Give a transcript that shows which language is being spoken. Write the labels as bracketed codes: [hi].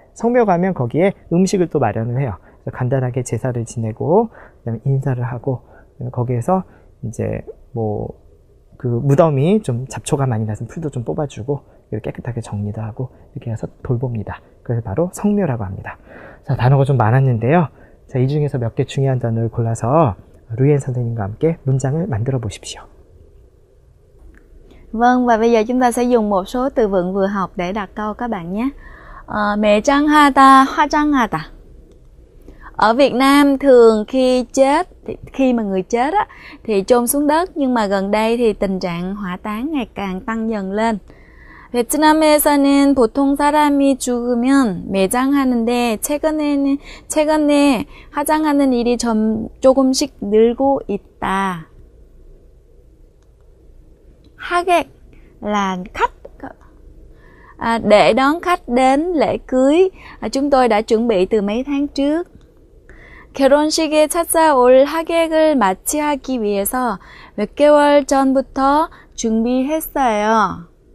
[ko] 성묘 가면 거기에 음식을 또 마련을 해요. 그래서 간단하게 제사를 지내고 그다음에 인사를 하고, 거기에서 이제 그 무덤이 좀 잡초가 많이 나서 풀도 좀 뽑아주고 이렇게 깨끗하게 정리도 하고 이렇게 해서 돌봅니다. 그래서 바로 성묘라고 합니다. 자, 단어가 좀 많았는데요. 자, 이 중에서 몇 개 중요한 단어를 골라서 루이엔 선생님과 함께 문장을 만들어 보십시오. [vi] Vâng, và bây giờ chúng ta sẽ dùng một số từ vựng vừa học để đặt câu các bạn nhé. [ko] 매장하다, 화장하다. [vi] Ở Việt Nam thường khi mà người chết á, thì chôn xuống đất, nhưng mà gần đây thì tình trạng hỏa táng ngày càng tăng dần lên. [ko] 베트남에서는 보통 사람이 죽으면 매장하는데 최근에 화장하는 일이 조금씩 늘고 있다. [vi] 하객 là khách, để đón khách đến lễ cưới. Chúng tôi đã chuẩn bị từ mấy tháng trước. [ko] 결혼식에 찾아올 하객을 맞이하기 위해서 몇 개월 전부터 준비했어요.